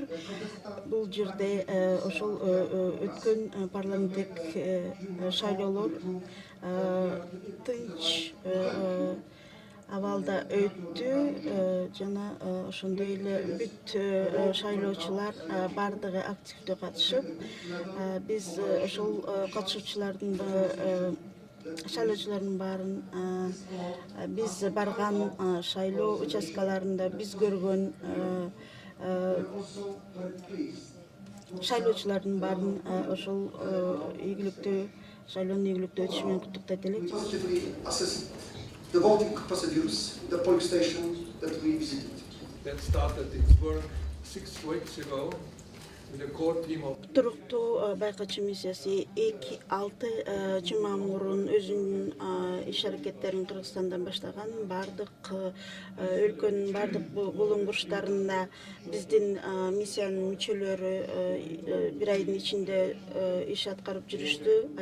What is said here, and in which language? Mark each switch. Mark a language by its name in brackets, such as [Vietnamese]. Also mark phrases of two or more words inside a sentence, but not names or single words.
[Kyrgyz] Бул жерде ошол өткөн парламенттик шайлоолор тынч абалда өттү жана ошондой эле бүт шайлоочулар бардыгы активдүү катышып, биз ошол катышуучулардын шайлоочулардын баарын биз барган шайлоо участкаларында биз көргөн шайлоочулардын баарын ошол ийгиликтүү шайлоонун ийгиликтүү өтүшү менен куттуктайт элек. [English] The voting procedures, the polling station that we visited. That started its work 6 weeks ago with a core team of. [Kyrgyz] Туруктуу байкоочу миссиясы 2-6 жума мурун өзүнүн иш аракеттерин Кыргызстандан баштаган. Бардык өлкөнүн бардык булуң бурчтарында биздин миссиянын мүчөлөрү бир айдын ичинде иш аткарып жүрүштү.